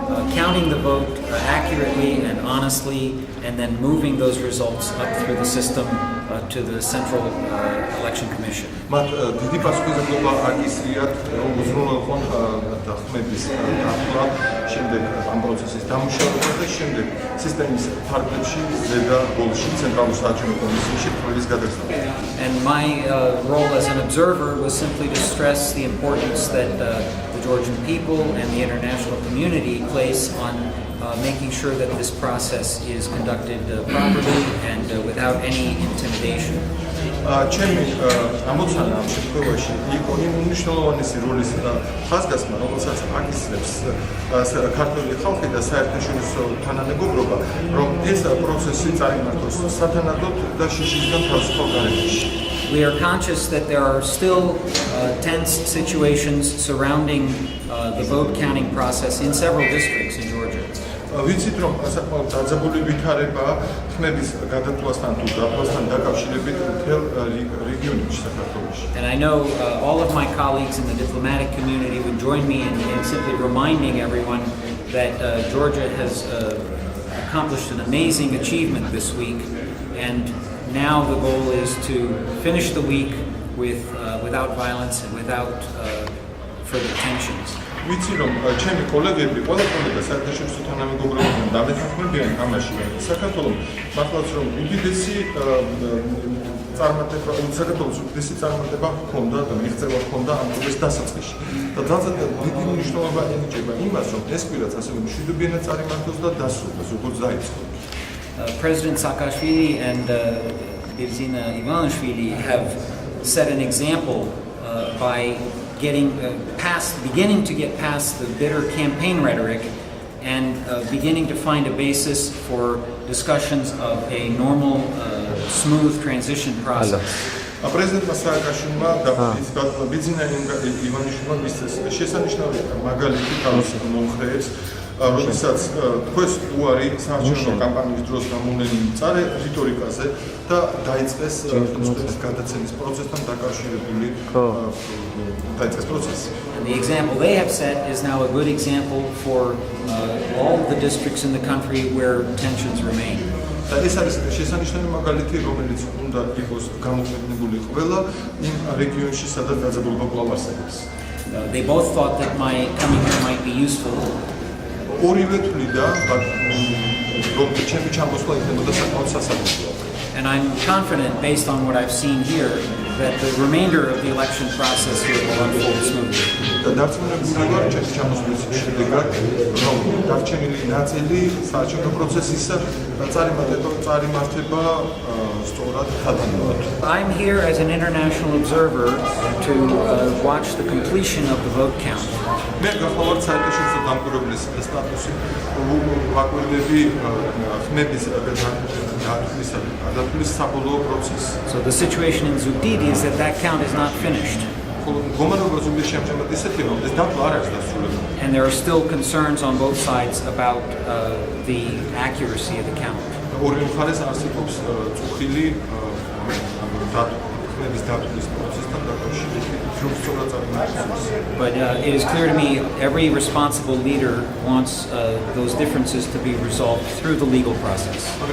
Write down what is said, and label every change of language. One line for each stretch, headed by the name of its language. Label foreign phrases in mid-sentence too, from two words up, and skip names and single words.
English: counting the vote accurately and honestly, and then moving those results up through the system to the Central Election Commission.
Georgian: მათ დიდი პასუხისმგებლობა აკისრიათ უზრუნველყოფან დახმების დახლა, შემდეგ ამ პროცესის დამუშავება და შემდეგ სისტემის ფარგლებში ზედა ბოლოში ცენტრალურ საარჩევნო კომისიაში თვალის გადაგზავნა.
English: And my role as an observer was simply to stress the importance that the Georgian people and the international community place on making sure that this process is conducted properly and without any intimidation.
Georgian: ჩემი ამოცანა ამ შემთხვევაში იყო იმ უმნიშვნელოვანესი როლის ხაზგასმა, რომელსაც აკისრებს ქართული ხალხი და საერთაშორისო თანამეგობრობა, რომ ეს პროცესი წაიმართოს სათანადოდ და შიშისგან თავისუფალ გარემოში.
English: We are conscious that there are still tense situations surrounding the vote counting process in several districts in Georgia.
Georgian: ვიცით რომ საკმაოდ დაძაბული ვითარება ხმების გადათვლასთან თუ დათვლასთან დაკავშირებით მთელ რეგიონებში საქართველოში.
English: And I know all of my colleagues in the diplomatic community would join me in simply reminding everyone that Georgia has accomplished an amazing achievement this week, and now the goal is to finish the week without violence and without further tensions.
Georgian: ვიცი რომ ჩემი კოლეგები, ყველა კოლეგა საერთაშორისო თანამეგობრობასთან დამეთანხმებიან ამაში. საქართველოს მართლაც რომ უდიდესი წარმატება, საქართველოს უდიდესი წარმატება ჰქონდა და მიღწევა ჰქონდა ამ პროცესის დასაწყისში. და ძალზედ დიდი მნიშვნელობა ენიჭება იმას, რომ ეს კვირაც ასევე მშვიდობიანად წარიმართოს და დასრულდეს, როგორც დაიწყო.
English: President Saakashvili and Birzina Ivanishvili have set an example by beginning to get past the bitter campaign rhetoric and beginning to find a basis for discussions of a normal, smooth transition process.
Georgian: პრეზიდენტმა სააკაშვილმა და ბიძინა ივანიშვილმა მისცეს შესანიშნავი მაგალითი თავის მომხრეებს, როდესაც თქვენს უარი საარჩევნო კამპანიის დროს გამოვლენილი მწარე რიტორიკაზე და დაიწყეს ხელისუფლების გადაცემის პროცესთან დაკავშირებული დაიწყეს პროცესი.
English: And the example they have set is now a good example for all the districts in the country where tensions remain.
Georgian: და ეს არის შესანიშნავი მაგალითი, რომელიც უნდა იყოს გამოყენებული ყველა იმ რეგიონში, სადაც დაძაბულობა კვლავ არსებობს.
English: They both thought that my coming here might be useful.
Georgian: ორივე თვლიდა, რომ ჩემი ჩამოსვლა იქნებოდა საკმაოდ სასარგებლო.
English: And I'm confident, based on what I've seen here, that the remainder of the election process here will unfold smoothly.
Georgian: და დარწმუნებული ვარ ჩემი ჩამოსვლის შედეგად, რომ დარჩენილი ნაწილი საარჩევნო პროცესისა წარიმართება სწორად თანაბარ.
English: I'm here as an international observer to watch the completion of the vote count.
Georgian: მე გახლავართ საერთაშორისო დამკვირვებლის სტატუსი, ვაკვირდები ხმების გადათვლის საბოლოო პროცესს.
English: So the situation in Zugdidi is that count is not finished. And there are still concerns on both sides about the accuracy of the count. But it is clear to me every responsible leader wants those differences to be resolved through the legal process.